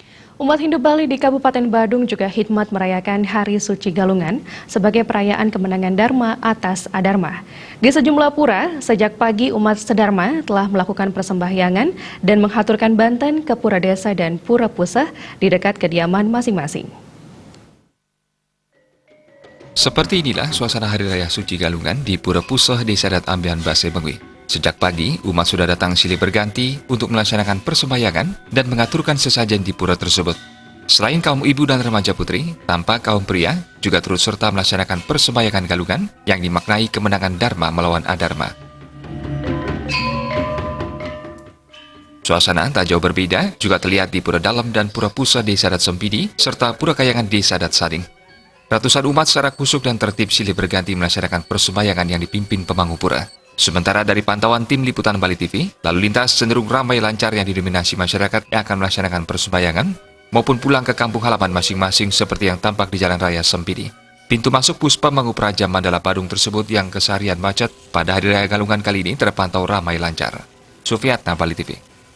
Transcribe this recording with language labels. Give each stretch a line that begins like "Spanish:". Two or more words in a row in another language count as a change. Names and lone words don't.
Indonesian: Umat Hindu Bali di Kabupaten Badung juga hikmat merayakan Hari Suci Galungan sebagai perayaan kemenangan Dharma atas Adharma. Di sejumlah pura, sejak pagi umat sedharma telah melakukan persembahyangan dan menghaturkan banten ke pura desa dan pura pusah di dekat kediaman masing-masing. Seperti inilah suasana Hari Raya Suci Galungan di Pura Pusah Desa Adat Ambean Base Bengui. Sejak pagi, umat sudah datang silih berganti untuk melaksanakan persembahyangan dan mengaturkan sesajen di pura tersebut. Selain kaum ibu dan remaja putri, tampak kaum pria juga turut serta melaksanakan persembahyangan Galungan yang dimaknai kemenangan Dharma melawan Adharma. Suasana tak jauh berbeda juga terlihat di Pura Dalam dan Pura Pusah Desa Adat Sempidi serta Pura Kayangan Desa Adat Sading. Ratusan umat secara kusuk dan tertib silih berganti melaksanakan persembahyangan yang dipimpin pemangku pura. Sementara dari pantauan tim liputan Bali TV, lalu lintas cenderung ramai lancar yang didominasi masyarakat yang akan melaksanakan persembahyangan maupun pulang ke kampung halaman masing-masing seperti yang tampak di Jalan Raya Sempidi. Pintu masuk Puspa Mangku Praja Mandala Badung tersebut yang keseharian macet pada Hari Raya Galungan kali ini terpantau ramai lancar. Sufiatna, Bali TV.